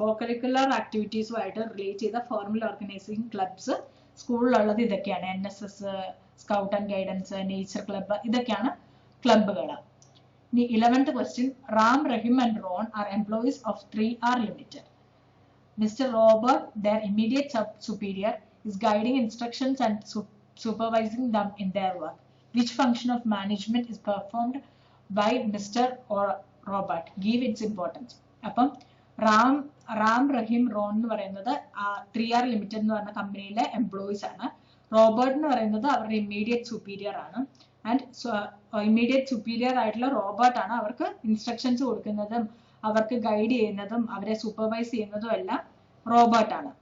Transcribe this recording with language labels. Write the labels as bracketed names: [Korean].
[Malayalam] കോ-കരിക്കുലർ ആക്ടിവിറ്റീസുമായിട്ട് relate ചെയ്ത formal organising clubs സ്കൂളിലുള്ളത് ഇതൊക്കെയാണ്. NSS, scout and guidance, nature club, ഇതൊക്കെയാണ് ക്ലബ്ബുകൾ. ഇനി [English] 11th question, Ram, Rahim and Ron are employees of 3R Limited. Mr. Robert, their immediate superior, is guiding instructions and supervising them in their work. Which function of management is performed by Mr. Robert? Give its importance. [Malayalam] അപ്പം റാം, റഹീം, Ron എന്ന് പറയുന്നത് 3R limited എന്ന് പറഞ്ഞ കമ്പനിയിലെ employees ആണ്. Robert എന്ന് പറയുന്നത് അവരുടെ ഇമ്മീഡിയറ്റ് സുപ്പീരിയർ ആണ്. ആൻഡ് ഇമ്മീഡിയറ്റ് സുപ്പീരിയർ ആയിട്ടുള്ള റോബർട്ട് ആണ് അവർക്ക് ഇൻസ്ട്രക്ഷൻസ് കൊടുക്കുന്നതും അവർക്ക് ഗൈഡ് ചെയ്യുന്നതും അവരെ സൂപ്പർവൈസ് ചെയ്യുന്നതും എല്ലാം റോബർട്ട് ആണ്.